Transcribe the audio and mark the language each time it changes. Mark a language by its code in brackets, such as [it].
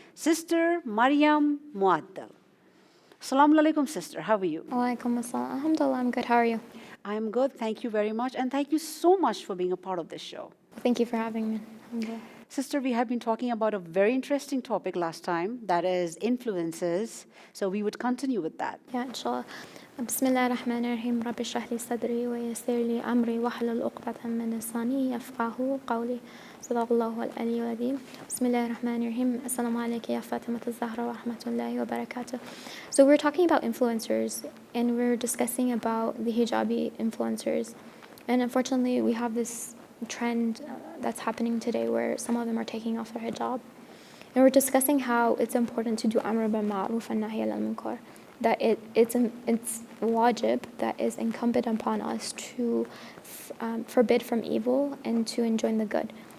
[en] Sister Maryam Muaddal. Assalamu alaikum, sister. How are you? [ar] Walaikum assalam. [en] Alhamdulillah, I'm good. How are you? I am good. Thank you very much. And thank you so much for being a part of this show. Thank you for having me. Alhamdulillah. Sister, we have been talking about a very interesting topic last time, that is influences. So we would continue with that. Yeah, inshallah. [ar] بسم الله الرحمن الرحيم رب اشرح لي صدري ويسر لي أمري واحلل عقدة من لساني يفقهوا قولي صدق الله العلي العظيم بسم الله الرحمن الرحيم السلام عليك يا فاطمة الزهراء ورحمة الله وبركاته. [en] So we're talking about influencers, and we're discussing about the hijabi influencers, and unfortunately we have this trend that's happening today where some of them are taking off their hijab, and we're discussing how it's important to do amr bil ma'ruf and nahy anil munkar, that it's wajib, that is incumbent upon us to forbid from evil and to enjoin the good.